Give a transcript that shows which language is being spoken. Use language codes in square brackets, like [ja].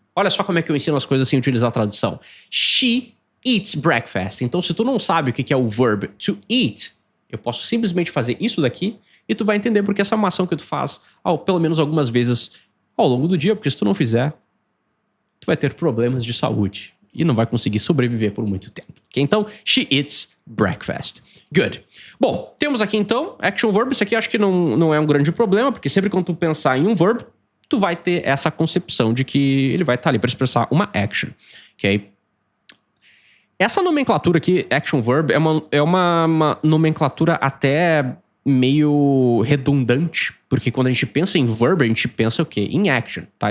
[pt] Olha só como é que eu ensino as coisas sem utilizar a tradução. [en] She eats breakfast. [pt] Então, se tu não sabe o que é o verb to eat, eu posso simplesmente fazer isso daqui e tu vai entender porque essa é uma ação que tu faz pelo menos algumas vezes ao longo do dia, porque se tu não fizer, tu vai ter problemas de saúde e não vai conseguir sobreviver por muito tempo. [en] Okay? [pt] Então, [en] she eats breakfast. Good. [pt] Bom, temos aqui então action verb. Isso aqui acho que não é um grande problema, porque sempre quando tu pensar em um verb, tu vai ter essa concepção de que ele vai estar ali para expressar uma action. Ok? Essa nomenclatura aqui, action verb, é uma nomenclatura até meio redundante, porque quando a gente pensa em verb, a gente pensa o quê? Em action, tá?